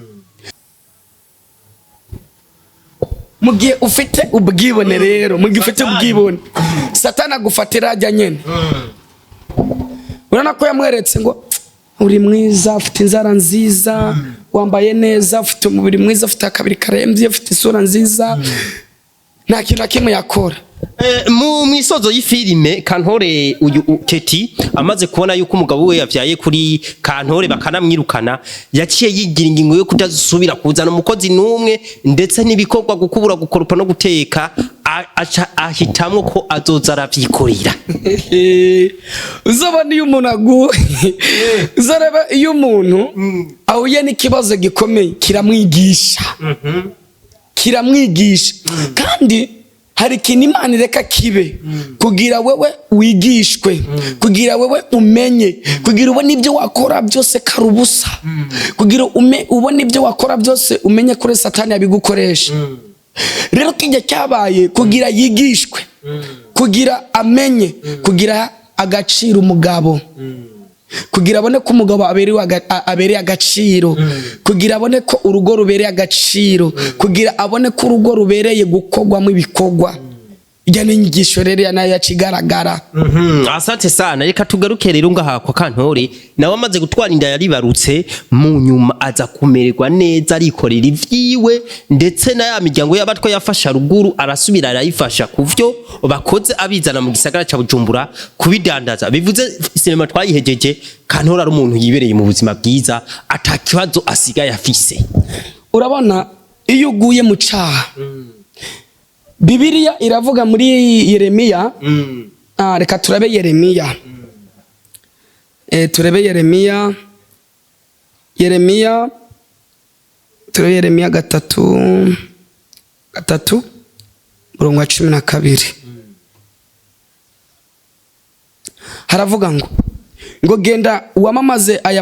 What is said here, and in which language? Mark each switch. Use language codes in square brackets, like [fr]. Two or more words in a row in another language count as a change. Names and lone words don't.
[rn] mugiye ufite ubwibone rero mugiye ufite ubwibone Satani agufatira ajya nyene urana ko yamweretse ngo uri mwiza ufite inzara nziza wambaye neza ufite umubiri mwiza ufite akabiri karemvye ufite isura nziza nta kintu kimwe yakora mu misozo y'ifilime Kantore uyu Keti amaze kubona yuko umugabo we yavyaye kuri Kantore bakanamwirukana yaciye yigira ingingo yo kutazusubira kuzana umukozi numwe ndetse nibikorwa gukubura gukoropa no guteka ahitamwe ko azoza aravyikorera uzobona iyo umuntu uzareba iyo umuntu ahuye n'ikibazo gikomeye kiramwigisha kandi hari ikintu Imana ireka kibe kugira wewe wigishwe kugira wewe umenye kugira ubone ibyo wakora byose karubusa kugira ubone ibyo wakora byose umenye kuri Satani yabigukoresha rero kijya cyabaye kugira yigishwe kugira amenye kugira agaciro umugabo kugira abone ko umugabo abereye agaciro kugira abone ko urugo rubereye agaciro kugira abone ko urugo rubereye gukogwamo ibikogwa ijya n'inyigisho rero nayo yacigaragara. [sw] Asante sana, [rn] reka tugaruke rero ngaha kwa Kantore nawe amaze gutwara inda yaribarutse mu nyuma aza kumererwa neza arikorera ivyiwe ndetse na ya miryango y'abatwa yafasha ruguru arasubira arayifasha kuvyo bakoze abizana mu gisagara ca Bujumbura kubidandaza. Bivuze sinema twayihejeje Kantore ari umuntu yibereye mu buzima bwiza atakibazo asigaye afise. Urabona iyo uguye mu caha Bibiliya iravuga muri Yeremiya reka turabe Yeremiya turebe Yeremiya turebe Yeremiya 3 murongo wa 12 haravuga ngo genda wamamaze aya